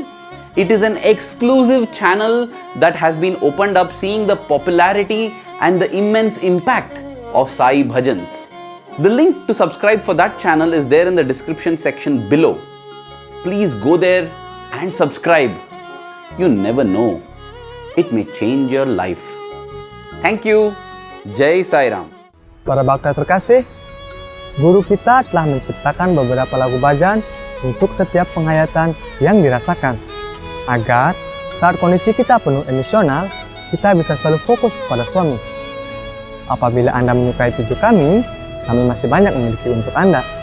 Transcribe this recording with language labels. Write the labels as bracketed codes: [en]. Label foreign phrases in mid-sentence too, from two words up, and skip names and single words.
[en] It is an exclusive channel that has been opened up, seeing the popularity and the immense impact of Sai Bhajans. The link to subscribe for that channel is there in the description section below. Please go there and subscribe. You never know, it may change your life. Thank you. Jai Sai Ram. [id] Para bhakta terkasih, guru kita telah menciptakan beberapa lagu bhajan untuk setiap penghayatan yang dirasakan, agar saat kondisi kita penuh emosional, kita bisa selalu fokus kepada Swami. Apabila Anda menyukai video kami masih banyak memiliki untuk Anda.